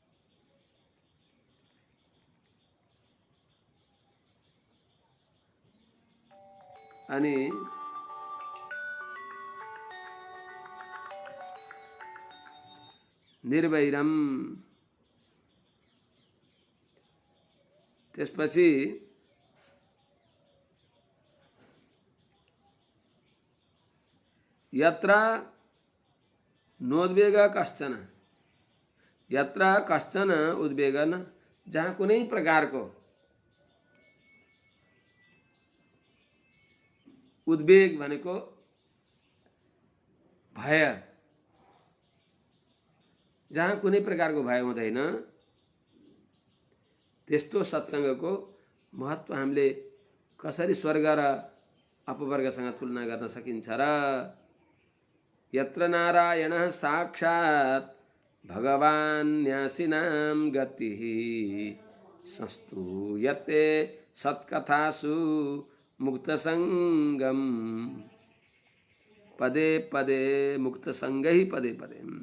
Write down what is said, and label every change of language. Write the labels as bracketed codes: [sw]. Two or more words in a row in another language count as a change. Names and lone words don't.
[ne] अनि निर्वैरम त्यसपछि [sa] यत्र नोद्वेग कश्चन यत्र कश्चन उद्वेग न [ne] जहाँ कुनै प्रकारको उद्वेग भनेको भय जहाँ कुनै प्रकारको भय हुँदैन त्यस्तो सत्सङ्गको महत्त्व हामीले कसरी स्वर्ग र अपवर्गसँग तुलना गर्न सकिन्छ र [sa] यत्र नारायणः साक्षात् भगवान् न्यासिनां गतिः संस्तूयते सत्कथासु मुक्तसङ्गं पदे पदे मुक्तसङ्गैः पदे पदे।